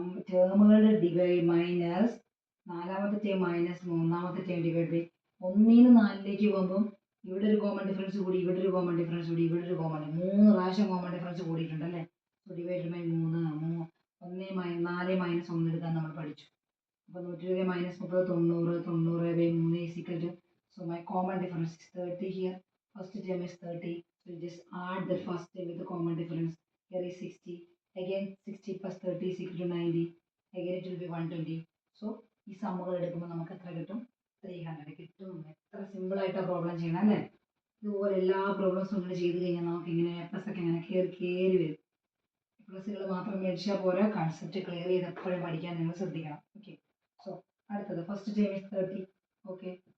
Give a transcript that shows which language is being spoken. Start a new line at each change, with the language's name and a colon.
Malayalam: ടേമുകളുടെ divide minus 4ാമത്തെ term minus 3ാമത്തെ term divide by 1ൽ നിന്ന് 4ലേക്ക് പോകുമ്പോൾ ഇവിടെ ഒരു കോമൺ ഡിഫറൻസ് കൂടി, ഇവിടെ ഒരു കോമൺ ഡിഫറൻസ് കൂടി, ഇവിടെ ഒരു കോമൺ 3 പ്രാവശ്യം കോമൺ ഡിഫറൻസ് കൂടിയിട്ടുണ്ട് അല്ലേ? ഡിവൈഡ് ബൈ 3 4 മൈനസ് 1 എടുക്കാൻ നമ്മൾ പഠിച്ചു.
English: അപ്പോൾ 120 minus 30 90 90 by 3 is equal to, so my common difference is 30 here. First term is 30, so you just add the first term with the common difference. Here is 60, again 60 plus 30 is equal to 90, again it will be 120.
Malayalam: So ഈ സമ്മുകൾ എടുക്കുമ്പോൾ നമുക്ക് എത്ര കിട്ടും? 300 കിട്ടും. എത്ര simple ആയിട്ടാണ് problem ചെയ്യണം അല്ലേ? ഇതുപോലെ എല്ലാ പ്രോബ്ലംസും ഇങ്ങനെ ചെയ്ത് കഴിഞ്ഞാൽ നമുക്ക് ഇങ്ങനെ പ്ലസ് ഒക്കെ ഇങ്ങനെ കയറി വരും. പ്ലസുകൾ മാത്രം മേടിച്ചാൽ പോരാ, കൺസെപ്റ്റ് ക്ലിയർ ചെയ്ത് എപ്പോഴും പഠിക്കാൻ നിങ്ങൾ ശ്രദ്ധിക്കണം.
English: Okay. So അടുത്തത് first term is 30. Okay.